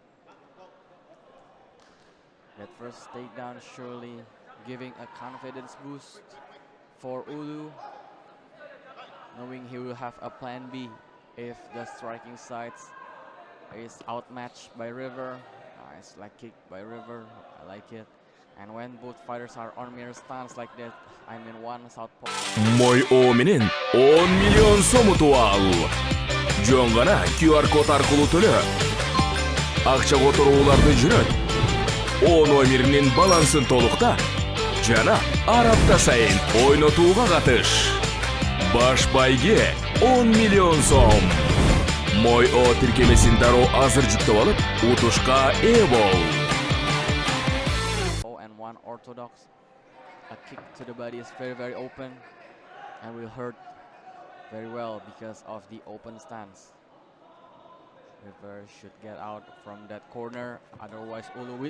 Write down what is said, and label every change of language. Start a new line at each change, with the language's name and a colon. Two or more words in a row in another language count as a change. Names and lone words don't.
English: That first takedown surely giving a confidence boost for Ulu, knowing he will have a plan B if the striking side is outmatched by River. Nice leg kick by River, I like it. And when both fighters are on mirror stance like that, I mean one southpaw.
Kyrgyz: Мой О менен 10 миллион сомуту ал. Жөн гана QR код аркылуу төлө. Акча которууларды жүрөт. О номеринин балансын толукта жана ар апта сайын ойнотууга катыш. Баш байге 10 миллион сом. Мой О тиркемесин дароо азыр жүктөп алып, утушка ээ бол.
English: And one orthodox. A kick to the body is very open and will hurt very well because of the open stance. River should get out from that corner, otherwise Ulu will.